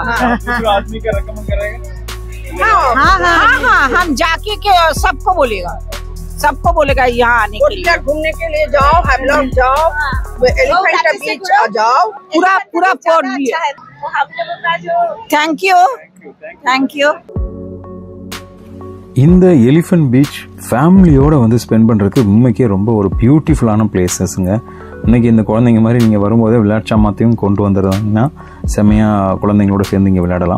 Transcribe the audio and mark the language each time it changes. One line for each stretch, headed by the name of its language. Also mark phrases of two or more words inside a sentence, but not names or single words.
Hindi: आदमी का रेकमेंड करेगा? हाँ, हम जाके के सबको बोलेगा, सबको बोलेगा यहाँ आने के लिए। घूमने के लिए जाओ, हैवलॉक जाओ, एलिफेंट बीच जाओ, पूरा पोर्ट व्यू।
English: thank you, thank you.
Tamil: இந்த எலிஃபண்ட் பீச் ஃபேமிலியோடு வந்து ஸ்பெண்ட் பண்ணுறதுக்கு உண்மைக்கே ரொம்ப ஒரு
English: beautiful places.
Tamil: இன்றைக்கி இந்த குழந்தைங்க மாதிரி நீங்கள் வரும்போதே விளையாட்டு சாமாத்தையும் கொண்டு வந்துடுறாங்கன்னா செம்மையாக குழந்தைங்களோட சேர்ந்து இங்கே விளையாடலாம்.